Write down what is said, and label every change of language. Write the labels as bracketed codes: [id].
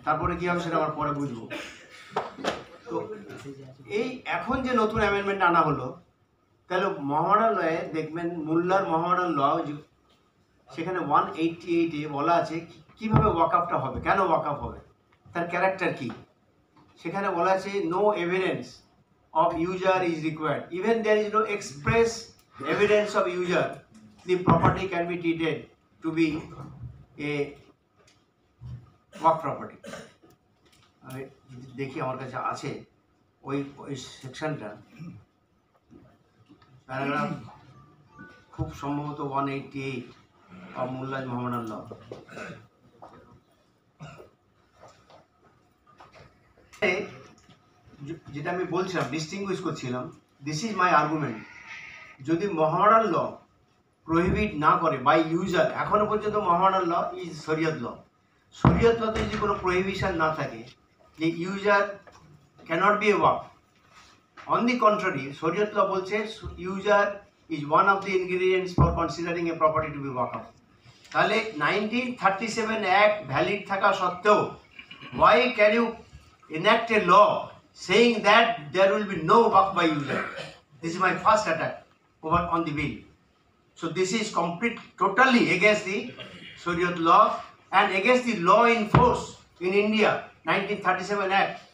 [bn] তারপরে কী হবে সেটা আমার পরে বুঝবো। তো এই এখন যে নতুন অ্যামেন্ডমেন্ট আনা হলো, তাহলে মোহামেডান লয়ে দেখবেন, মোল্লার মোহামেডান ল সেখানে 188-এ বলা আছে কীভাবে ওয়াকফটা হবে, কেন ওয়াকফ হবে, তার ক্যারেক্টার কী। সেখানে বলা আছে [en] No evidence of user is required. Even there is no express evidence of user, the property can be treated to be a work property. [bn] আমি দেখি আমার কাছে আছে ওই সেকশনটা, প্যারাগ্রাফ খুব সম্ভবত 188 of মোল্লাজ মোহামেডান ল। যেটা আমি বলছিলাম, ডিস্টিংগুইশ করছিলাম, [en] This is my argument. [bn] যদি মোহামেডান ল প্রহিবিট না করে বাই ইউজার, এখনো পর্যন্ত মোহামেডান ল ইজ শরিয়ত ল। [en] শরিয়ত লতে [bn] যদি কোনো [en] prohibition [bn] না থাকে যে [en] User cannot be a ওয়াকফ, on the contrary শরিয়ত law বলছে user is one of the ingredients for considering a property to be ওয়াকফ। [bn] তাহলে 1937 অ্যাক্ট ভ্যালিড থাকা সত্ত্বেও [en] why can you enact a law saying that there will be no work by user? This is my first attack over on the bill. So this is totally against the Shariat law and against the law in force in India, 1937 Act.